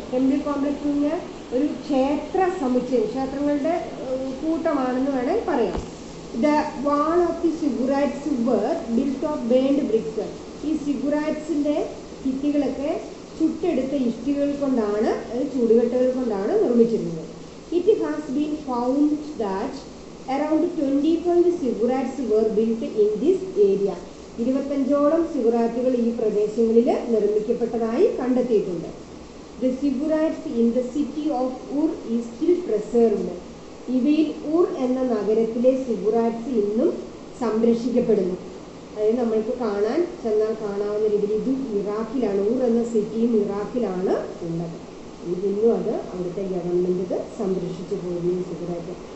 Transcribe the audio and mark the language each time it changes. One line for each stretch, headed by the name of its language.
Malayalam: Temple complex എന്ന് ഒരു ക്ഷേത്ര സമുച്ചയം, ക്ഷേത്രങ്ങളുടെ കൂട്ടമാണെന്ന് വേണേൽ പറയാം.
English: The wall of the ziggurats were built of burned bricks.
Malayalam: ഈ സിഗുറാറ്റ്സിൻ്റെ ഭിത്തികളൊക്കെ ചുട്ടെടുത്ത ഇഷ്ടികൾ കൊണ്ടാണ്, ചൂടുകട്ടകൾ കൊണ്ടാണ് നിർമ്മിച്ചിരുന്നത്.
English: It has been found that around 25 ziggurats were built in this area.
Malayalam: 25ഓളം സിഗുറാറ്റുകൾ ഈ പ്രദേശങ്ങളിൽ നിർമ്മിക്കപ്പെട്ടതായി കണ്ടെത്തിയിട്ടുണ്ട്.
English: The ziggurats in the city of Ur is still preserved.
Malayalam: ഇവയിൽ ഊർ എന്ന നഗരത്തിലെ സിഗുറാറ്റ്സ് ഇന്നും സംരക്ഷിക്കപ്പെടുന്നു. അതായത് നമ്മൾക്ക് ചെന്നാൽ കാണാവുന്ന രീതിയിൽ ഇത് ഇറാഖിലാണ്. ഊർ എന്ന സിറ്റിയും ഇറാഖിലാണ് ഉള്ളത്. ഇന്നും അത് അവിടുത്തെ ഗവൺമെൻറ് ഇത് സംരക്ഷിച്ചു പോകുന്നു സിഗുറാറ്റ്.